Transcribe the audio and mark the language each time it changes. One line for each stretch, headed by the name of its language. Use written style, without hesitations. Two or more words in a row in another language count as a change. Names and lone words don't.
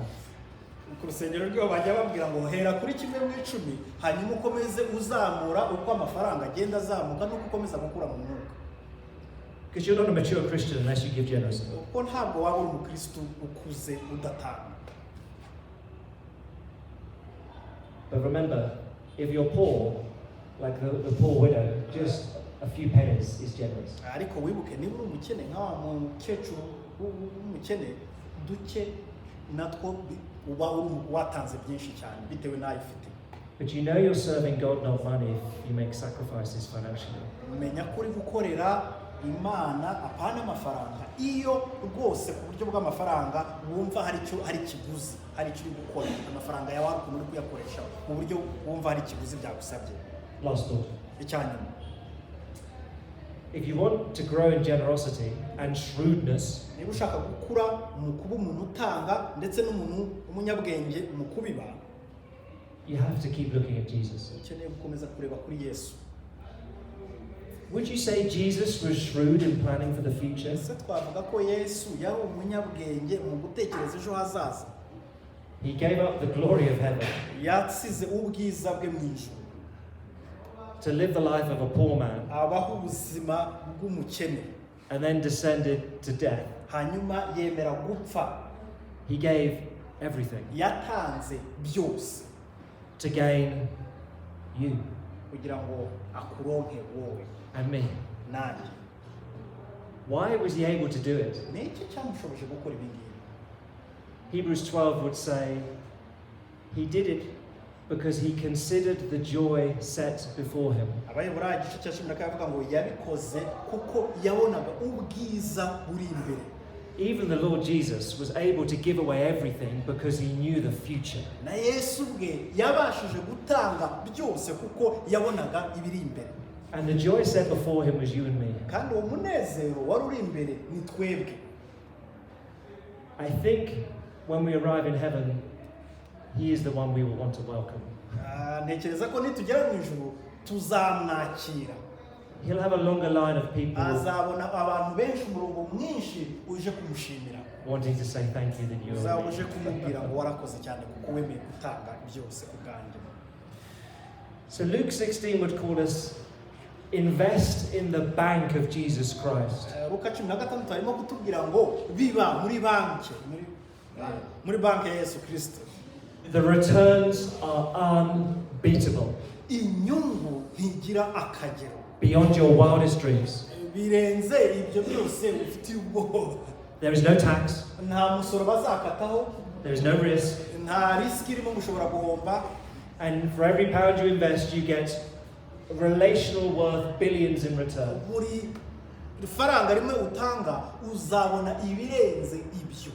Kinyarwanda: Ku rusengero rw'iyo bajya babwira ngo hera kuri kimwe mu icumi hanyuma ukomeze uzamura uko amafaranga agenda azamuka n'uko ukomeza gukura mu mwuka.
English: Because you're not a mature Christian unless you give generously.
Kinyarwanda: Kuko ntabwo waba uri umukristo ukuze udatanga.
English: But remember, if you're poor, like the poor widow, just a few pennies is generous.
Kinyarwanda: Ariko wibuke niba uri umukene nk'awa mukecuru w'umukene duke natwo uba watanze byinshi cyane bitewe n'ayo ufite.
English: But you know you're serving God, not money, if you make sacrifices financially.
Kinyarwanda: Menya ko uri gukorera Imana apana amafaranga iyo rwose ku buryo bw'amafaranga wumva hari ikiguzi, hari icyo uri gukora amafaranga yawe ari ukuntu uri kuyakoresha mu buryo wumva hari ikiguzi byagusabye.
English: Last thought.
Kinyarwanda: Icyanyuma,
English: if you want to grow in generosity and shrewdness,
Kinyarwanda: niba ushaka gukura mu kuba umuntu utanga ndetse n'umuntu umunyabwenge mu kubiba,
English: you have to keep looking at Jesus.
Kinyarwanda: ukeneye gukomeza kureba kuri Yesu.
English: Would you say Jesus was shrewd in planning for the future?
Kinyarwanda: Ese twavuga ko Yesu yari umunyabwenge mu gutekereza ejo hazaza?
English: He gave up the glory of heaven
Kinyarwanda: Yatsize ubwiza bwe mu ijuru
English: to live the life of a poor man
Kinyarwanda: abaho ubuzima bw'umukene,
English: and then descended to death.
Kinyarwanda: hanyuma yemera gupfa.
English: He gave everything
Kinyarwanda: Yatanze byose
English: to gain you
Kinyarwanda: kugira ngo akuronke wowe
English: and me.
Kinyarwanda: nanjye.
English: Why was he able to do it?
Kinyarwanda: Ni iki cyamushoboje gukora ibi ngibi?
English: Hebrews 12 would say he did it because he considered the joy set before him.
Kinyarwanda: Abayobora igice cya 10 akavuga ngo yabikoze kuko yabonaga ubwiza buri imbere.
English: Even the Lord Jesus was able to give away everything because he knew the future.
Kinyarwanda: Na Yesu bwe yabashije gutanga byose kuko yabonaga ibiri imbere.
English: And the joy set before him was you and me.
Kinyarwanda: kandi uwo munezero wari uri imbere ni twebwe.
English: I think when we arrive in heaven, he is the one we will want to welcome.
Kinyarwanda: Ntekereza ko nitugera mu ijuru tuzamwakira.
English: He'll have a longer line of people
Kinyarwanda: azabona abantu benshi umurongo mwinshi uje kumushimira,
English: wanting to say thank you that you are
Kinyarwanda: uzaba uje kumubwira ngo warakoze cyane kuko wemeye gutanga byose ku bwanjye.
English: So Luke 16 would call us invest in the bank of Jesus Christ.
Kinyarwanda: Luka 16 arimo kutubwira ngo biba muri banki, muri banki ya Yesu Kristo.
English: The returns are unbeatable.
Kinyarwanda: Inyungu ntigira akagero.
English: Beyond your wildest dreams.
Kinyarwanda: Birenze ibyo byose ufite ubwoba.
English: There is no tax.
Kinyarwanda: Nta musoro bazakataho.
English: There is no risk.
Kinyarwanda: Nta risk irimo mushobora guhomba.
English: And for every pound you invest, you get relational worth billions in return.
Kinyarwanda: Buri faranga rimwe utanga uzabona ibirenze ibyo.